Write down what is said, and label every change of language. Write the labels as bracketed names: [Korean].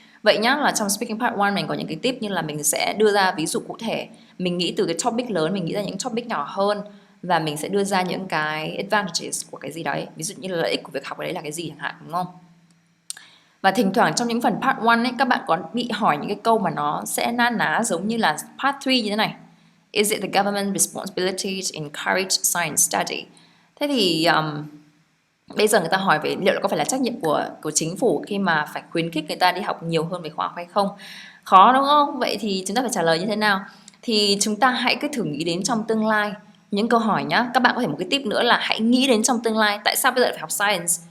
[Vietnamese] Vậy nhá, là trong speaking part 1 mình có những cái tip như là mình sẽ đưa ra ví dụ cụ thể, mình nghĩ từ cái topic lớn mình nghĩ ra những topic nhỏ hơn, và mình sẽ đưa ra những cái advantages của cái gì đấy, ví dụ như là lợi ích của việc học ở đấy là cái gì chẳng hạn, đúng không? Và thỉnh thoảng trong những phần part 1 ấy, các bạn có bị hỏi những cái câu mà nó sẽ na ná giống như là part 3 như thế này. [English] Is it the government responsibility to encourage science study? [Vietnamese] Thế thì bây giờ người ta hỏi về liệu có phải là trách nhiệm của chính phủ khi mà phải khuyến khích người ta đi học nhiều hơn về khoa học hay không? Khó đúng không? Vậy thì chúng ta phải trả lời như thế nào? Thì chúng ta hãy cứ thử nghĩ đến trong tương lai những câu hỏi nhá. Các bạn có thể một cái tip nữa là hãy nghĩ đến trong tương lai. Tại sao bây giờ phải học science?